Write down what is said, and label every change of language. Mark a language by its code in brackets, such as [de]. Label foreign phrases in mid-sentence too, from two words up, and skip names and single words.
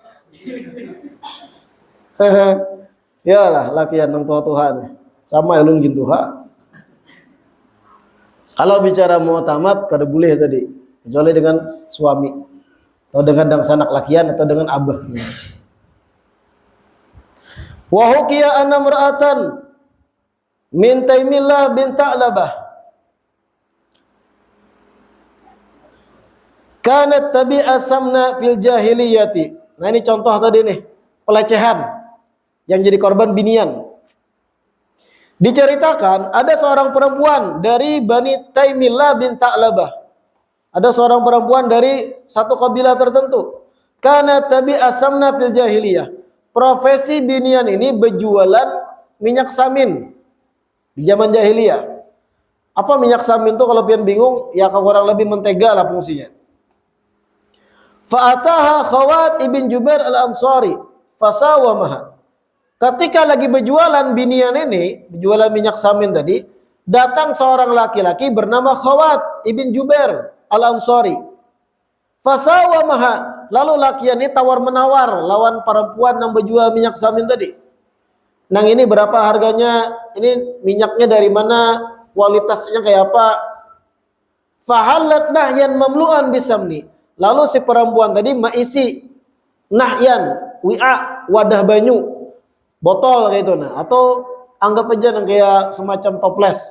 [bjn] Yalah lakian nang Tuhan sama ulun gitu ha. Kalau bicara mu'tamad kada boleh tadi kecuali dengan suami atau dengan dang sanak lakian atau dengan abah. [ar] وحكي أن امرأة من تيم الله بن ثعلبة كانت تبيع سمنا في الجاهلية. [bjn] Nah ini contoh tadi nih, pelecehan yang jadi korban binian. Diceritakan ada seorang perempuan dari Bani Taimillah bin Ta'labah. Ada seorang perempuan dari satu kabilah tertentu. [ar] كانت تبيع سمنا في الجاهلية. [bjn] Profesi binian ini berjualan minyak samin di zaman jahiliyah. Apa minyak samin itu kalau pian bingung, ya kurang lebih mentega lah fungsinya. [ar] فأتاها خوات بن جبير الأنصاري فساومها. [bjn] Ketika lagi berjualan binian ini, berjualan minyak samin tadi, datang seorang laki-laki bernama Khawat ibn Jubair al-Ansari. Fasawamaha, lalu lakian ini tawar-menawar lawan perempuan yang berjual minyak samin tadi. Nang ini berapa harganya? Ini minyaknya dari mana? Kualitasnya kayak apa? [ar] فحلت نحيا مملوءا بسمن. [bjn] Lalu si perempuan tadi maisi [ar] نحيا وعاء, [bjn] wadah banyu, botol kayak itu nah, atau anggap aja yang kayak semacam toples.